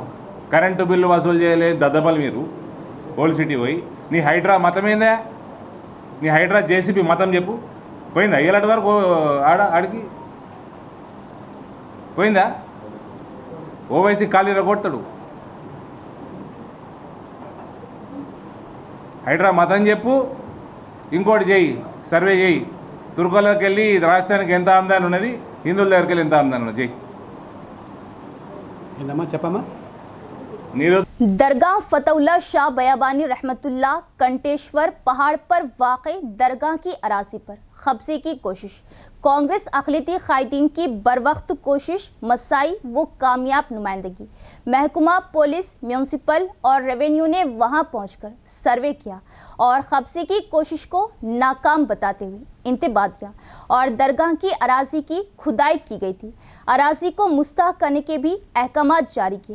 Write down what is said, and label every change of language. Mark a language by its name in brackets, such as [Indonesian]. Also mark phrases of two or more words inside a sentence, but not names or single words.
[Telugu] కరెంటు బిల్లు వసూలు చేయలేదు దద్దబలు మీరు ఓల్డ్ సిటీ పోయి, నీ హైడ్రా మతం ఏందా, నీ హైడ్రా జేసీబీ మతం చెప్పు, పోయిందా ఏలాంటి వరకు ఆడికి పోయిందా? ఓవైసీ ఖాళీలో కొడతాడు, హైడ్రా మతం చెప్పు, ఇంకోటి చేయి, సర్వే చేయి, తుర్కోళ్ళకి వెళ్ళి రాష్ట్రానికి ఎంత ఆమ్దాని ఉన్నది, హిందువుల దగ్గరికి వెళ్ళి ఎంత ఆమ్దాని ఉన్నది చేయి। [Urdu] درگاہ فتح اللہ شاہ بیابانی رحمت اللہ کنٹیشور پہاڑ پر واقع درگاہ کی اراضی پر قبضے کی کوشش، کانگریس اقلیتی قائدین کی بروقت کوشش، مسائی و کامیاب نمائندگی، محکمہ پولیس، میونسپل اور ریونیو نے وہاں پہنچ کر سروے کیا اور قبضے کی کوشش کو ناکام بتاتے ہوئے انتباہ دیا، اور درگاہ کی اراضی کی کھدائی کی گئی تھی، اراضی کو مستحق کرنے کے بھی احکامات جاری کیے۔